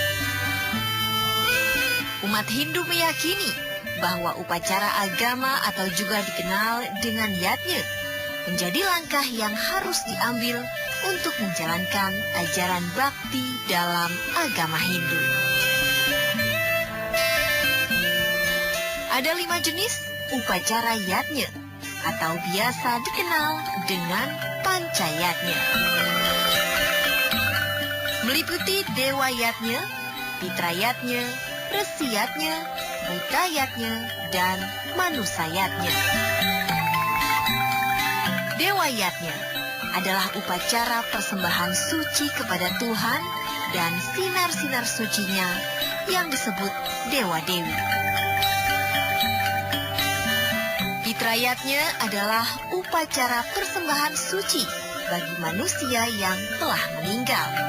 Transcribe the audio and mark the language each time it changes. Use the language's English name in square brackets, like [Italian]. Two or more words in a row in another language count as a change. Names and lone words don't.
[Indonesian] Umat Hindu meyakini bahwa upacara agama atau juga dikenal dengan yatnya menjadi langkah yang harus diambil untuk menjalankan ajaran bakti dalam agama Hindu. Ada 5 jenis upacara yatnya atau biasa dikenal dengan pancayatnya. Meliputi dewa yatnya, pitra yatnya, resi yatnya, buta yatnya, dan manusa yatnya. Dewa yatnya adalah upacara persembahan suci kepada Tuhan dan sinar-sinar sucinya yang disebut dewa-dewi. Pitrayatnya adalah upacara persembahan suci bagi manusia yang telah meninggal.